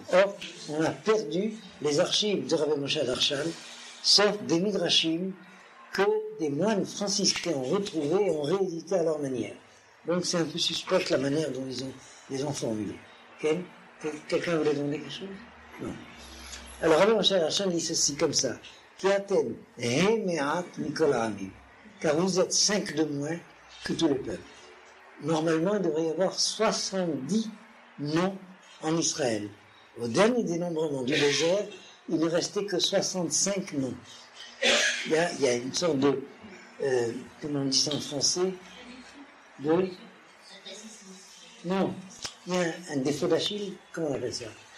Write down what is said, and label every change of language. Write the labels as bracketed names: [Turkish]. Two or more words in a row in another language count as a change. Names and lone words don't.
[French] Or, on a perdu les archives de Rabbi Moshe Darshan, sauf des midrashim que des moines franciscains ont retrouvés et ont réédité à leur manière. Donc c'est un peu suspect la manière dont ils les ont formulés. Quelqu'un voulait demander quelque chose? Non. Alors Rabbi Moshe Darshan dit ceci comme ça. [Hebrew] כי אתם המעט מכל העמים. [French] Car vous êtes 5 de moins que tous les peuples. Normalement, il devrait y avoir 70 noms en Israël. Au dernier dénombrement du désert, il ne restait que 65 noms. Il y a une sorte de, comment on dit ça en français, non, il y a un défaut d'Achille, comment on appelle ça?